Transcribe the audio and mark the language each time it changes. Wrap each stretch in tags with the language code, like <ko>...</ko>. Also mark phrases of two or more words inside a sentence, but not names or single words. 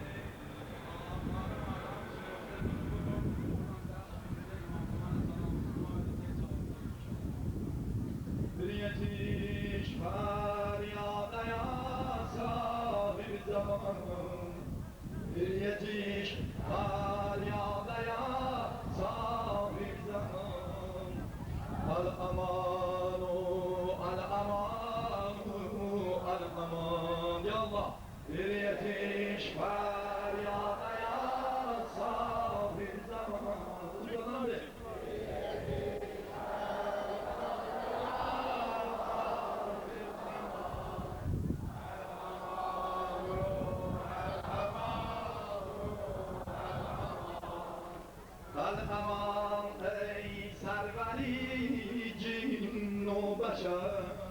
<tr>Bir yetiş feryada</tr> <ar>ya sahib zaman.</ar> <tr>Bir yetiş feryada</tr> <ar>ya sahib zaman.</ar> <tr>Al amanu, al amanu, al aman.</tr> <ar>Ya Allah.</ar> <tr>Bir yetiş feryada</tr> <ar>ya sahib zaman.</ar> <tr>Ucundan bir. Aman ey serveri cin o beşer.</tr>